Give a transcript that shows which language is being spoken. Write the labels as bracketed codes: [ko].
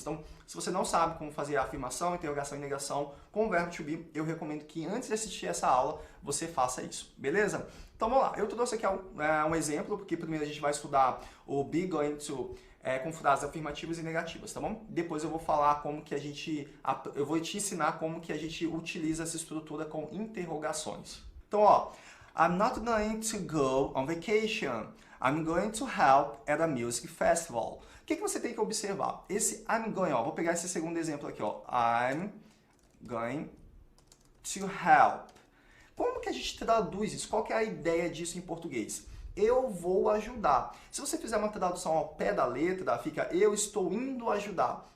[pt] Então, se você não sabe como fazer a afirmação, interrogação e negação com o verbo to be, eu recomendo que antes de assistir essa aula, você faça isso, beleza? Então vamos lá, eu trouxe aqui um exemplo, porque primeiro a gente vai estudar o be going to com frases afirmativas e negativas, tá bom? Depois eu vou falar como que eu vou te ensinar como que a gente utiliza essa estrutura com interrogações. Então, ó, [en] I'm not going to go on vacation. I'm going to help at a music festival. [pt] O que você tem que observar? Esse [en] I'm going, [pt] ó, vou pegar esse segundo exemplo aqui, ó. [en] I'm going to help. [pt] Como que a gente traduz isso? Qual que é a ideia disso em português? Eu vou ajudar. Se você fizer uma tradução ao pé da letra, fica eu estou indo ajudar.